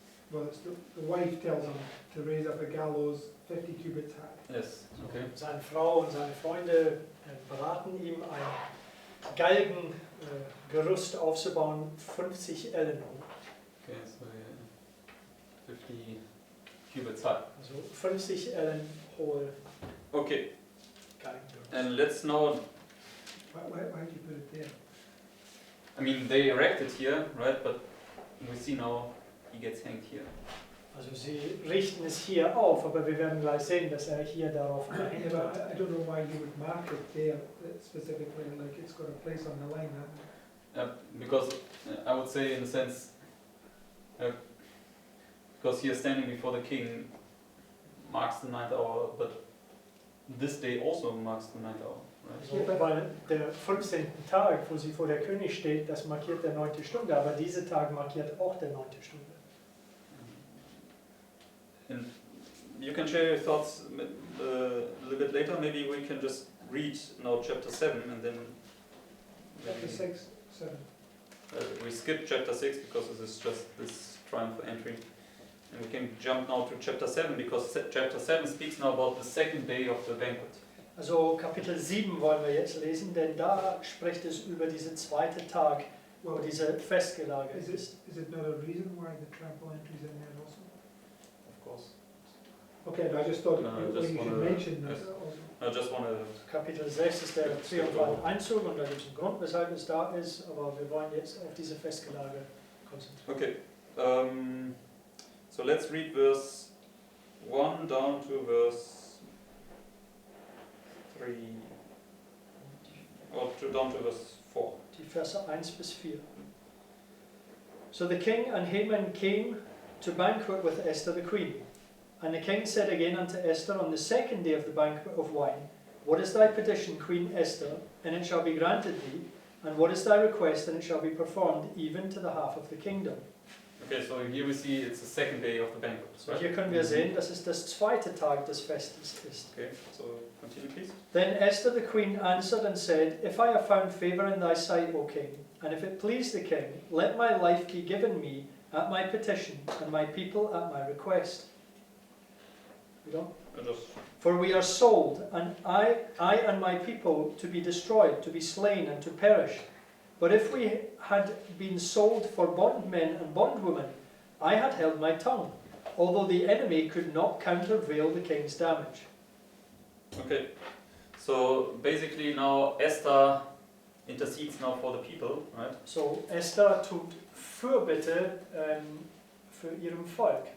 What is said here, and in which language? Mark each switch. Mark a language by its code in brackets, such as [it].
[en] Well, it's the wife tells him to raise up a gallows 50 cubits high. Yes, okay. [de] Seine Frau und seine Freunde beraten ihm, ein Galgengerüst aufzubauen, 50 Ellen hoch. [en] Okay, so 50 cubits high. [de] Also 50 Ellen hohe [en] Okay, [de] Galgengerüst. [en] and let's now, Why did you put it there? I mean, they erect it here, right? But we see now he gets hanged here. [de] Also sie richten es hier auf, aber wir werden gleich sehen, dass hier darauf gehängt [en] Yeah, [de] wird. [en] but I don't know why you would mark it there specifically, like it's got a place on the line. Because I would say, in a sense, because he is standing before the king, marks the 9th hour, but this day also marks the 9th hour, right? [de] Also, weil der 15. Tag, wo sie vor der König steht, das markiert der 9. Stunde, aber dieser Tag markiert auch der 9. Stunde. [en] And you can share your thoughts a little bit later. Maybe we can just read now chapter 7 and then Chapter 6, 7. we skip chapter 6 because this is just this triumphal entry. And we can jump now to chapter 7 because chapter 7 speaks now about the second day of the banquet. [de] Also Kapitel 7 wollen wir jetzt lesen, denn da spricht es über diesen zweiten Tag, wo diese Festgelage ist. [en] Is it not a reason why the trample entry is in there also? Of course. Okay, but I just thought No, you just should wanna- mention that yes. also. I just want to. [de] Kapitel 6 ist der triumphale Einzug und da gibt es einen Grund, weshalb es da ist, aber wir wollen jetzt auf diese Festgelage konzentrieren. [en] Okay. So let's read verse 1 down to verse 3. Or down to verse 4. [de] Die Verse 1 bis 4. [en] So the king and Haman came to banquet with Esther the queen. And the king said again unto Esther on the second day of the banquet of wine, What is thy petition, Queen Esther? And it shall be granted thee. And what is thy request? And it shall be performed, even to the half of the kingdom. Okay, so here we see it's the second day of the banquet, [de] So [en] right? [de] hier können wir sehen, dass es das zweite Tag des Festes ist. [en] Okay, so continue please. Then Esther the queen answered and said, If I have found favour in thy sight, O king, and if it please the king, let my life be given me at my petition, and my people at my request. You know? For we are sold, and I and my people to be destroyed, to be slain, and to perish. But if we had been sold for bondmen and bondwomen, I had held my tongue, although the enemy could not countervail the king's damage. Okay, so basically now Esther intercedes now for the people, right? [de] So Esther tut Fürbitte für ihrem Volk.